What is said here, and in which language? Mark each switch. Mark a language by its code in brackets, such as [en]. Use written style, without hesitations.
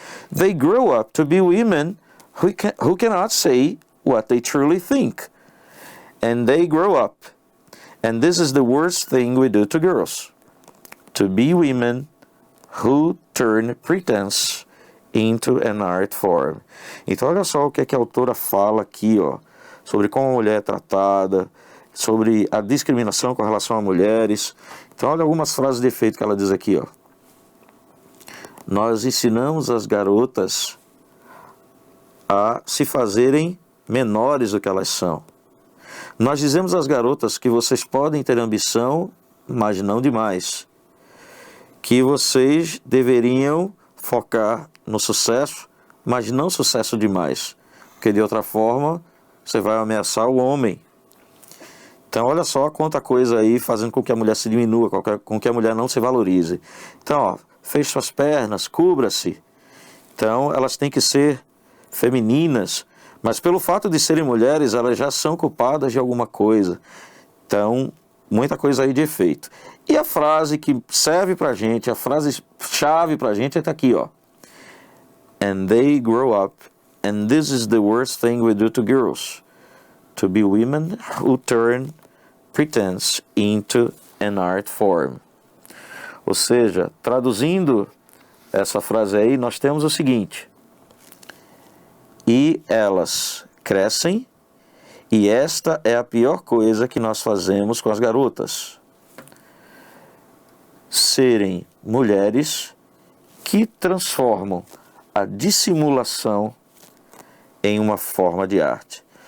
[en] They grow up to be women who cannot say what they truly think. And they grow up, and this is the worst thing we do to girls, to be women who turn pretense into an art form. [pt] Então olha só o que a autora fala aqui, ó, sobre como a mulher é tratada, sobre a discriminação com relação a mulheres. Então olha algumas frases de efeito que ela diz aqui, ó. Nós ensinamos as garotas a se fazerem menores do que elas são. Nós dizemos às garotas que vocês podem ter ambição, mas não demais. Que vocês deveriam focar no sucesso, mas não sucesso demais. Porque de outra forma, você vai ameaçar o homem. Então olha só quanta coisa aí fazendo com que a mulher se diminua, com que a mulher não se valorize. Então, ó, feche suas pernas, cubra-se. Então elas têm que ser femininas, mas pelo fato de serem mulheres, elas já são culpadas de alguma coisa. Então, muita coisa aí de efeito. E a frase que serve pra gente, a frase chave pra gente está aqui, ó. [en] And they grow up, and this is the worst thing we do to girls, to be women who turn pretense into an art form. [pt] Ou seja, traduzindo essa frase aí, nós temos o seguinte: e elas crescem, e esta é a pior coisa que nós fazemos com as garotas. Serem mulheres que transformam a dissimulação em uma forma de arte.